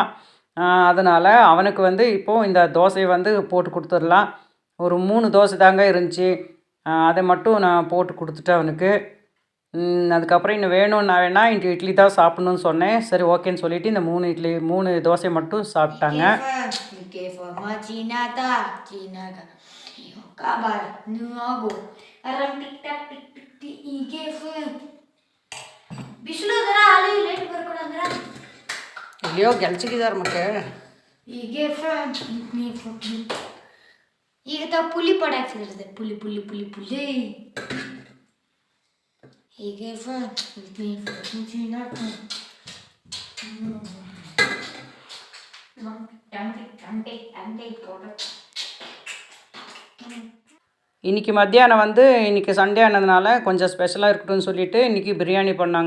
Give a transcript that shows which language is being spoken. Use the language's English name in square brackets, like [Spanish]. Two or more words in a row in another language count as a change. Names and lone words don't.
[Tamil] அதனால் அவனுக்கு வந்து இப்போது இந்த தோசையை வந்து போட்டு கொடுத்துடலாம். ஒரு 3 தோசை தாங்க இருந்துச்சு. அதை மட்டும் நான் போட்டு கொடுத்துட்டேன் அவனுக்கு. அதுக்கப்புறம் இன்னும் வேணும்னா வேணால் இந்த இட்லி தான் சாப்பிட்ணுன்னு சொன்னேன். சரி ஓகேன்னு சொல்லிவிட்டு இந்த 3 தோசை மட்டும் சாப்பிட்டாங்க. [Kannada] ಅಯ್ಯೋ ಗೆಲ್ಚಿಗಿದಾರ ಮಕ್ಕೆ ಈಗ ಪುಲಿ ಪಡಾಕ್ಸಿದ್ರೆ ಪುಲಿ ಪುಲಿ ಪುಲಿ ಪುಲಿ ಹೀಗೆ [Tamil] இன்றைக்கி மத்தியானம் வந்து இன்றைக்கி சண்டே ஆனதுனால கொஞ்சம் ஸ்பெஷலாக இருக்கட்டும்னு சொல்லிவிட்டு இன்றைக்கி பிரியாணி பண்ணாங்க.